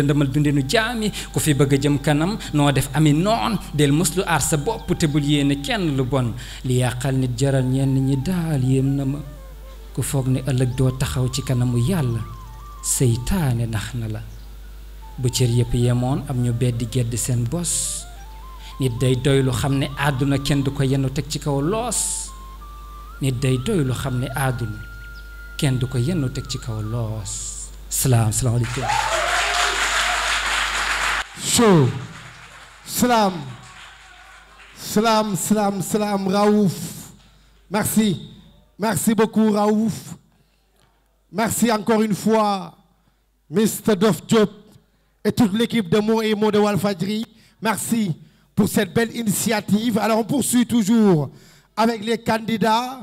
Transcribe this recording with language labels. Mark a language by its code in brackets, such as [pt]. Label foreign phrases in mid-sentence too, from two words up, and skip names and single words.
[wo] ndëmal dundinu jaami ku fi bëgg a jëm kanam noo def ami noon del muslu aar sa bopp te bul yéene kenn lu bon li yàqal nit jaral ñenn ñi daal yéem na ma ku foog ne ëllëg doo taxaw ci kanamu yàlla seytaane nax na la bu cër yëpp yemoon am ñu beddi gedd seen bos nit day doy lu xam ne àdduna kenn du ko yenu teg ci kaw loos nit day doy lu xam ne àdduna kenn du ko yenn teg ci kaw loos [ar] Salam, salam alaikum. [fr] Chaud. Salam. [ar] Salam, salam, salam, Raouf. [fr] Merci. Merci beaucoup, Raouf. Merci encore une fois, Mr. Dof Diop et toute l'équipe de Mots et Mots de Walfadjri. Merci pour cette belle initiative. Alors, on poursuit toujours avec les candidats.